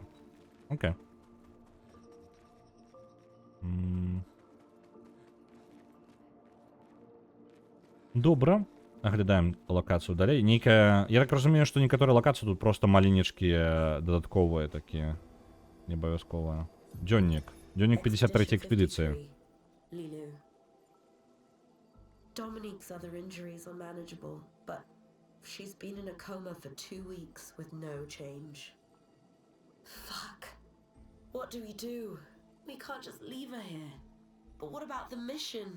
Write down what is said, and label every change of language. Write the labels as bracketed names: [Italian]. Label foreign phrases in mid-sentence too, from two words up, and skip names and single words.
[Belarusian] Окей. Добра. Аглядаем лакацыю далей. Нейкая... Я так разумею, што некаторыя лакацыі тут просто маленечкія, дадатковыя такія. Не абавязковыя. Дзённік. Дзённік 53-й экспедыцыі. [English] Lilu. Dominique's other injuries are manageable, but she's been in a coma for 2 weeks with no change. Fuck. What do we do? We can't just leave her here. But what about the mission?